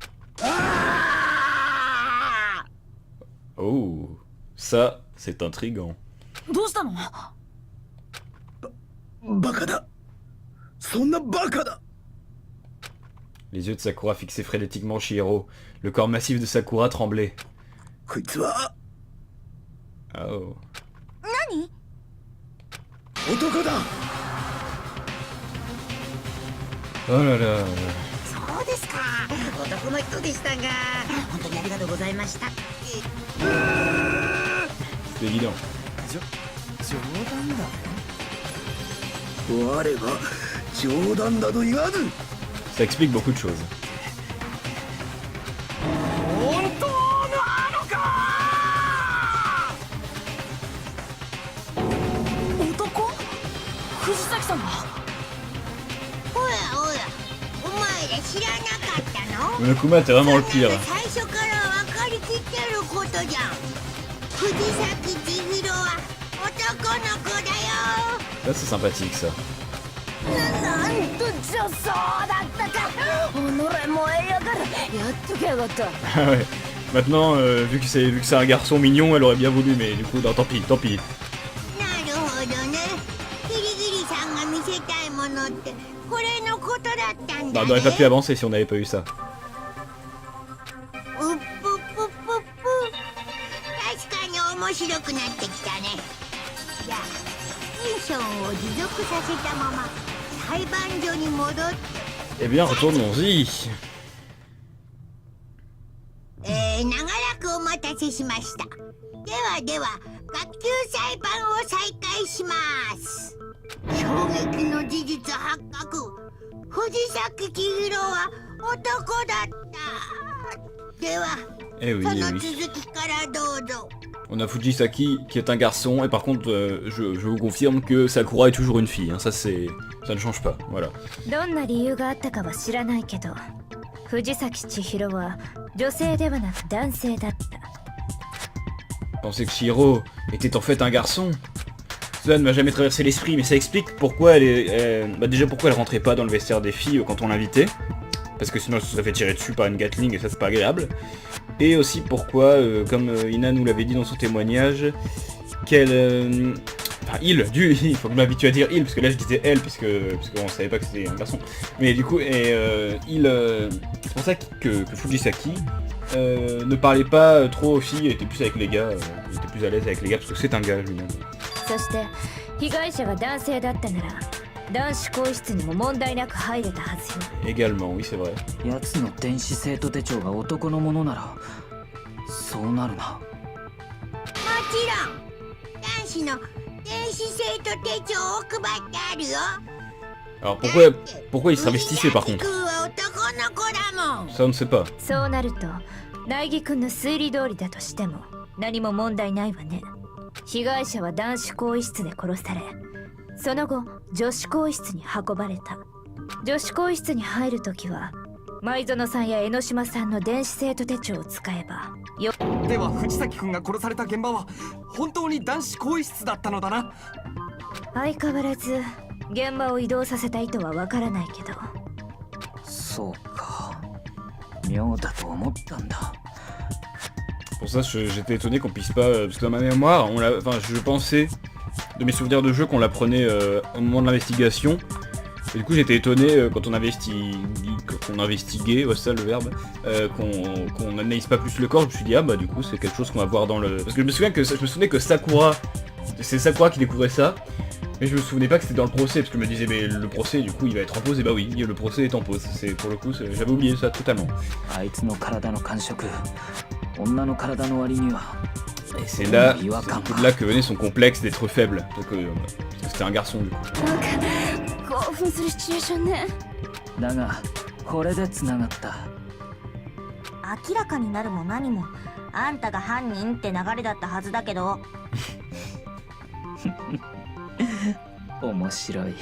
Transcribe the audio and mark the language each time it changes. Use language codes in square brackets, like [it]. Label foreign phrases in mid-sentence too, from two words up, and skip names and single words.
[fr] Oh, ça, c'est intriguant. [ja] どうしたの？バカだ。そんなバカだ。 [fr] Les yeux de Sakura fixaient frénétiquement Chihiro. Le corps massif de Sakura tremblait. [ja] こいつは [fr] Oh. [ja] 何？男だ。 [fr] Oh là là. [ja] そうですか、男の人でしたが、本当にありがとうございました。 [fr] C'est évident. [ja] 冗談だ我は冗談など言わぬ。 [fr] Ça explique beaucoup de choses. [ja] 本当なのか。男？藤崎さんが？おやおや、お前ら知らなかったの？ [fr] Le Kuma, t'es vraiment le pire. [ja] 最初から分かりきってることじゃん。藤崎千尋は男の子だよ。 [fr] Là, c'est sympathique, ça. [ja] なんとじゃそうだったか。己燃えやがる。やっときやがった。 [fr] Ah ouais. Maintenant, vu que c'est un garçon mignon, elle aurait bien voulu, mais du coup, non, tant pis, tant pis. [ja] なるほどね。キリギリさんが見せたいものってこれのことだったん [fr] Bah, [ja] だ [fr] on n'aurait [ja] ね。 [fr] pas pu avancer si on n'avait pas eu ça. [ja] うっぷっぷっぷっぷ。確かに面白くなってきたね。じゃあテンションを持続させたまま裁判所に戻って、 [fr] Eh bien, retournons-y. [ja] 長らくお待たせしました。では学級裁判を再開します。衝撃の事実発覚。藤崎千尋は男だった。では [fr] Eh oui, [ja] そ [fr] eh [ja] の [fr] oui. [ja] 続きからどうぞ。 [fr] On a Fujisaki qui est un garçon, et par contre, je vous confirme que Sakura est toujours une fille. Hein. Ça ne change pas. Voilà. [ja] どんな理由があったかは知らないけど、藤崎千尋は女性ではなく男性だった。 [fr] Je pensais que Chihiro était en fait un garçon. Cela ne m'a jamais traversé l'esprit, mais ça explique pourquoi bah déjà pourquoi elle rentrait pas dans le vestiaire des filles quand on l'invitait. Parce que sinon elle se serait fait tirer dessus par une Gatling et ça c'est pas agréable. Et aussi pourquoi, comme Ina nous l'avait dit dans son témoignage, qu'elle... enfin il faut que je m'habitue à dire il, parce que là je disais elle, puisqu'on savait pas que c'était un garçon. Mais du coup, c'est pour ça que Fujisaki ne parlait pas trop aux filles, était plus avec les gars, il était plus à l'aise avec les gars, parce que c'est un gars lui-même. [ja] そして被害者が男性だったなら男子更衣室にも問題なく入れたはずよ。 [fr] Également, oui c'est vrai. [ja] 奴の電子生徒手帳が男のものならそうなるな。もちろん男子の電子生徒手帳を配ってあるよ。 [fr] Alors pourquoi il se travestissait par [ja] 藤 [fr] contre? [ja] 崎君は男の子だもん。 [fr] Ça on ne sait pas. [ja] そうなると苗木君の推理通りだとしても何も問題ないわね。被害者は男子更衣室で殺され、その後女子更衣室に運ばれた。女子更衣室に入るときは舞園さんや江ノ島さんの電子生徒手帳を使えばよ。では藤崎君が殺された現場は本当に男子更衣室だったのだな。相変わらず現場を移動させた意図はわからないけど。そうか、妙だと思ったんだ。 [fr] Pour ça, j'étais étonné qu'on puisse pas... parce que dans ma mémoire, enfin, je pensais, de mes souvenirs de jeu, qu'on l'apprenait au moment de l'investigation. Et du coup, j'étais étonné quand on investiguait, ouais, c'est ça le verbe, qu'on analyse pas plus le corps. Je me suis dit, ah bah du coup, c'est quelque chose qu'on va voir dans le... Parce que je me souvenais que Sakura, c'est Sakura qui découvrait ça. Mais je me souvenais pas que c'était dans le procès, parce que je me disais, mais le procès, du coup, il va être en pause, et bah oui, le procès est en pause. C'est pour le coup, j'avais oublié ça totalement. [ja] あいつの体の感触女の体の割には [fr] Et c'est là, c'est de là que venait son complexe d'être faible. Donc, c'était un garçon, du coup. [ja] 興奮するシチュエーションね。だがこれで繋がった。明らかになるも何もあんたが犯人って流れだったはずだけど。面白い。